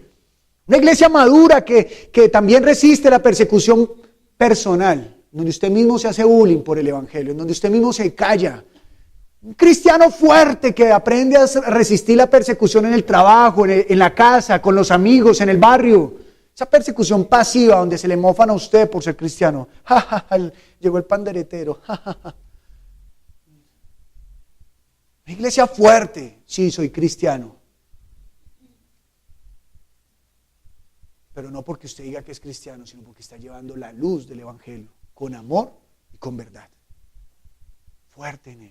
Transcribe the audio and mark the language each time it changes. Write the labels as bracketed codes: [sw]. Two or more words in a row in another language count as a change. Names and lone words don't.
[es] Una iglesia madura que también resiste la persecución personal, donde usted mismo se hace bullying por el evangelio, en donde usted mismo se calla. Un cristiano fuerte que aprende a resistir la persecución en el trabajo, en la casa, con los amigos, en el barrio. Esa persecución pasiva donde se le mofan a usted por ser cristiano. Ja, ja, ja, llegó el panderetero. Ja, ja, ja. Una iglesia fuerte. Sí, soy cristiano. Pero no porque usted diga que es cristiano, sino porque está llevando la luz del evangelio con amor y con verdad. Fuerte en ellos.